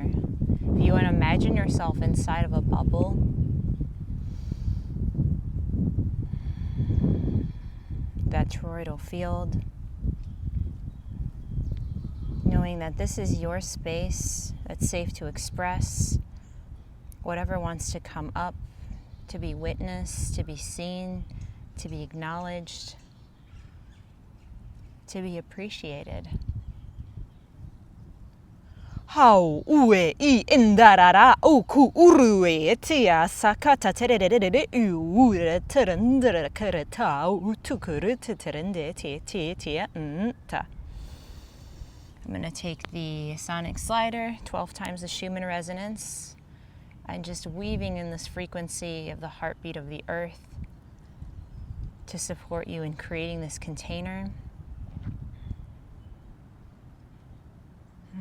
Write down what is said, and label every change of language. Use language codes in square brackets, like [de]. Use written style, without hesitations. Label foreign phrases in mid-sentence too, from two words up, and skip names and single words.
[en] If you want to imagine yourself inside of a bubble, that toroidal field, knowing that this is your space that's safe to express whatever wants to come up, to be witnessed, to be seen, to be acknowledged, to be appreciated. Hau ue I indarara oku urue tia sakata tererere ure terendere kereta utukuru terende tia ta. I'm going to take the sonic slider, 12 times the Schumann resonance, and just weaving in this frequency of the heartbeat of the earth to support you in creating this container.